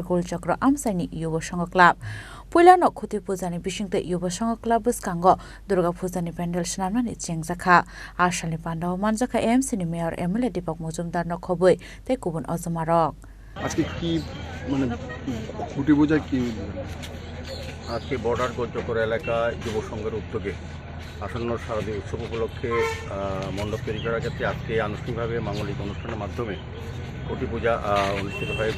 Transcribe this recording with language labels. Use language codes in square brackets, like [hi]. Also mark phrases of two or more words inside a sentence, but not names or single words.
[trp] goal chakra amsaini Yubok Sangha Club Puilano Khuti Pujani Bisingtwi Yubok Sangha Club buskango Durga Pujani Pandal swnamnani Chengsajakha Ashalni Pandal Manjakha AMC ni Mayor MLA Yubok Mujumdar no khoboi te kubun ojomarok [bn] আজকে কি মানে খুঁটি পূজা কি আজকে বর্ডার গোলচক্র এলাকায় যুব সংঘের উদ্যোগে আসন্ন শারদীয় উৎসব উপলক্ষে মণ্ডপ তৈরি করার ক্ষেত্রে আজকে আনুষ্ঠানিকভাবে মাঙ্গলিক অনুষ্ঠানের মাধ্যমে খুঁটি পূজা অনুষ্ঠিত হয়েছে।